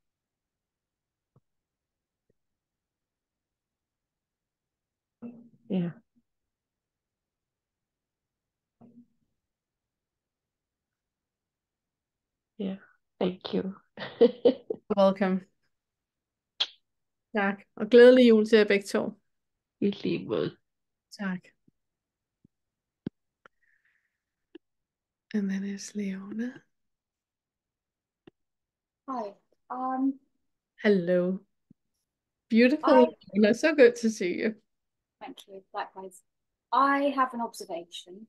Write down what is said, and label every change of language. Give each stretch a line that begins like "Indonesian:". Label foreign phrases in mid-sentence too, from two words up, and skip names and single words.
English: Yeah. Yeah. Thank you. Welcome.
Danish: Tak. Og glædelig jul til jer begge to. I lige måde. Tak.
English: And then it's Leona. Hi. Hello. Beautiful I Leona. So good to see you. Thank you. Likewise. I have an observation.